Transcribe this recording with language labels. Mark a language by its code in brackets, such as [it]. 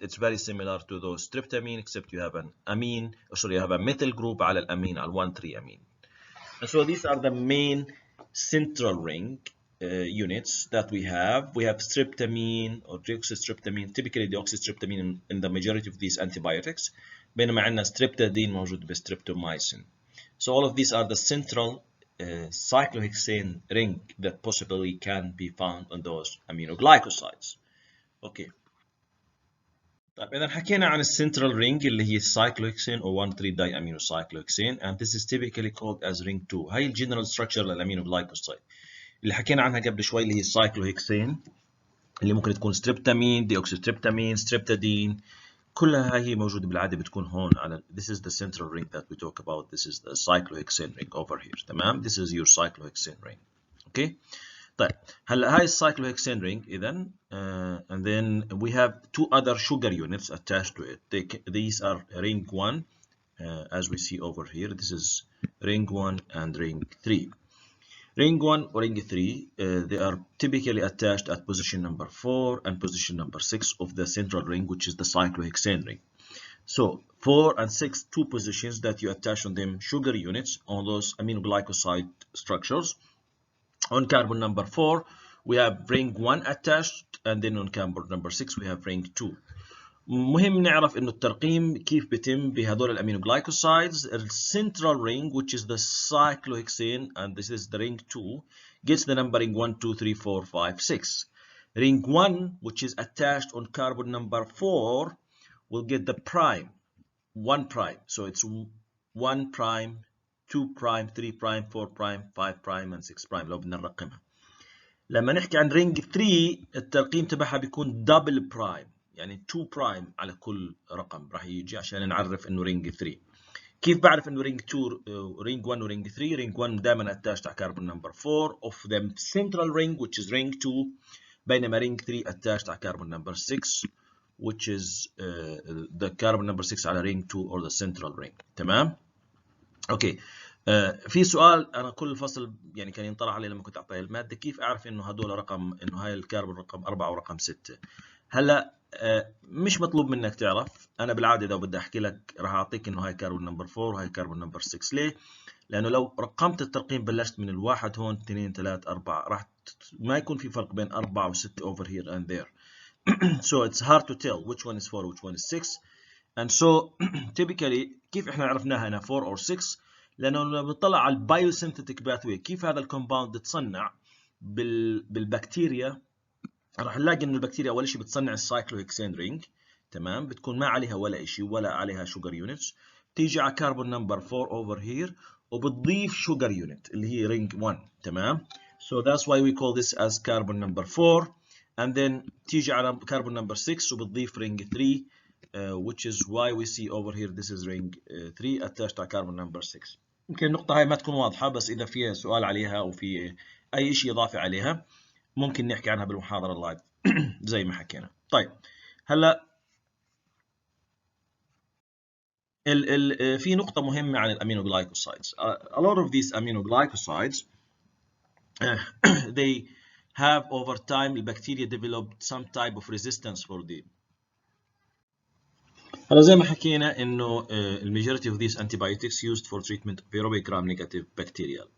[en] It's very similar to those streptamine, except you have an amine, you have a methyl group [ar] على الامين, على [en] 1,3 amine. And so these are the main central ring units that we have. We have streptamine or deoxystreptamine, typically deoxystreptamine in the majority of these antibiotics. [ar] بينما عندنا streptadine موجود بالstreptomycin. [en] So all of these are the central cyclohexane ring that possibly can be found on those aminoglycosides. Okay. [ar] طيب إذا حكينا عن السنترال رينج اللي هي [en] cyclohexane or 1,3-diaminocyclohexane, and this is typically called as ring 2. [ar] هاي الجنرال ستراكشر للامينوغلايكوسايد اللي حكينا عنها قبل شوي اللي هي cyclohexane اللي ممكن تكون streptamine, deoxystreptamine, streptadine. كلها هي موجودة بالعادة بتكون هون على [en] this is the central ring that we talk about. This is the cyclohexane ring over here. [ar] تمام. [en] This is your cyclohexane ring. Okay. [ar] طيب هلا هاي [en] cyclohexane ring [ar] إذا [en] and then we have 2 other sugar units attached to it. These are ring 1 as we see over here. This is ring 1 and ring 3. Ring 1 or ring 3, they are typically attached at position number 4 and position number 6 of the central ring, which is the cyclohexane ring. So 4 and 6, 2 positions that you attach on them sugar units on those aminoglycoside structures. On carbon number 4, we have ring 1 attached, and then on carbon number 6, we have ring 2. [ar] مهم نعرف انه الترقيم كيف بيتم بهذول الامينوغلايكوسايدز. [en] السنترال ring, which is the cyclohexane, and this is the ring 2, gets the numbering 1, 2, 3, 4, 5, 6. Ring 1, which is attached on carbon number 4, will get the prime 1 prime. So it's 1 prime, 2 prime, 3 prime, 4 prime, 5 prime, and 6 prime [ar] لو بدنا نرقمها. لما نحكي عن ring 3 الترقيم تبعها بيكون double prime، يعني 2 برايم على كل رقم راح يجي عشان نعرف انه رينج 3. كيف بعرف انه رينج 2 رينج 1 ورينج 3؟ رينج 1 دائما اتاشت على كاربون نمبر 4 [en] of the central ring which is ring 2، [ar] بينما رينج 3 اتاشت على كاربون نمبر 6 [en] which is the carbon number 6 [ar] على رينج 2 [en] or the central ring. [ar] تمام؟ اوكي. في سؤال انا كل فصل يعني كان ينطرح علي لما كنت اعطي الماده، كيف اعرف انه هدول رقم، انه هاي الكربون رقم 4 ورقم 6؟ هلا مش مطلوب منك تعرف. انا بالعاده لو بدي احكي لك راح اعطيك انه هاي كربون نمبر 4 وهاي كربون نمبر 6. ليه؟ لانه لو رقمت الترقيم بلشت من الواحد هون 2 3 4 راح ما يكون في فرق بين 4 و6 [en] over here and there. So it's hard to tell which one is 4 which one is 6. And so typically [ar] كيف احنا عرفناها هنا 4 or 6؟ لانه لما بنطلع على البايوسينثيتيك باثوي كيف هذا الكومباوند تصنع بالبكتيريا، راح نلاقي انه البكتيريا اول شيء بتصنع السايكلوهكسين رينج، تمام، بتكون ما عليها ولا شيء ولا عليها شوجر يونتس، تيجي على كربون نمبر 4 اوفر هير وبتضيف شوجر يونت اللي هي رينج 1، تمام. [en] So that's why we call this as carbon number 4. and then [ar] تيجي على [en] carbon number 6 [ar] وبتضيف رينج 3 [en] which is why we see over here this is ring 3 attached [ar] على [en] carbon number 6. [ar] يمكن النقطة هاي ما تكون واضحة، بس إذا في سؤال عليها أو في أي شيء إضافي عليها ممكن نحكي عنها بالمحاضرة اللايف زي ما حكينا. طيب هلا في نقطة مهمة عن الأمينوغلايكوسايدز. [en] A lot of these aminoglycosides they have over time the bacteria developed some type of resistance for them. [ar] هلا زي ما حكينا انه [en] majority of these antibiotics used for treatment of aerobic gram-negative bacteria.